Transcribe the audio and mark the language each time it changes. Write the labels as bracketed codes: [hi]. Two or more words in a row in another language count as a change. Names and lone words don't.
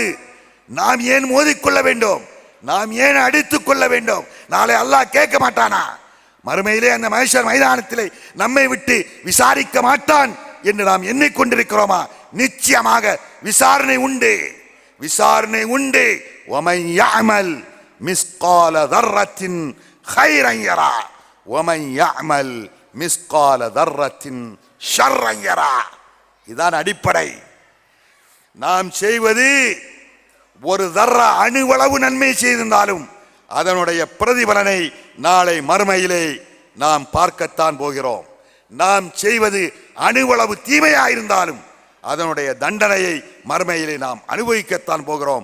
[ta] நாம் ஏன் மோதிக்கொள்ள வேண்டும்? நாம் ஏன் அடித்துக் கொள்ள வேண்டும்? நாளை அல்லாஹ் கேட்க மாட்டானா? மறுமையிலே அந்த மஹ்ஷர் மைதானத்திலே நம்மை விட்டு விசாரிக்க மாட்டான் என்று நாம் எண்ணிக்கொண்டிருக்கிறோமா? நிச்சயமாக விசாரணை உண்டு, விசாரணை உண்டு. [ar] وَمَنْ يَعْمَلْ مِثْقَالَ ذَرَّةٍ خَيْرًا يَرَهُ وَمَنْ يَعْمَلْ مِثْقَالَ ذَرَّةٍ شَرًّا يَرَهُ. [ta] இதான் அடிப்படை. நாம் செய்வது ஒரு தர்ற அணுவளவு நன்மை செய்திருந்தாலும் அதனுடைய பிரதிபலனை நாளை மறுமையிலே நாம் பார்க்கத்தான் போகிறோம். நாம் செய்வது அணுவளவு தீமையாயிருந்தாலும் அதனுடைய தண்டனையை மறுமையிலே நாம் அனுபவிக்கத்தான் போகிறோம்.